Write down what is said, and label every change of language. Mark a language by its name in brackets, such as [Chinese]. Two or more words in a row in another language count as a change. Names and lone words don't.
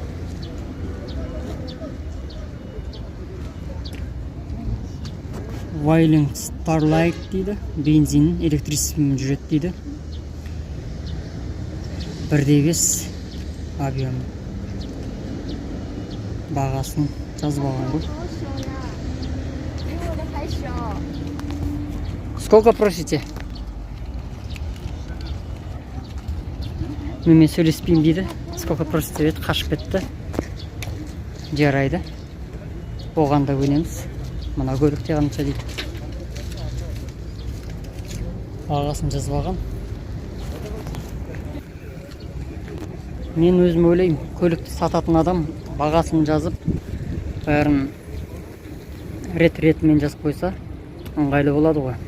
[Kazakh] Вайлинг Starlight дейді. Бензин, электричествомен жүреді дейді. [Russian] 1.5 объем. [Kazakh] Бағасын жазып алған ғой. [Russian] Сколько просите? [Kazakh] Мен сөйлеспеймін дейді. [Russian] Сколько просите [Kazakh] деді, қашып кетті. Жарайды. Оған да көнеміз. Мына көлікте қанша дейді. Бағасын жазып алған. Мен өзім ойлаймын, көлікті сататын адам бағасын жазып, бәрін рет-ретімен жазып қойса, ыңғайлы болады ғой.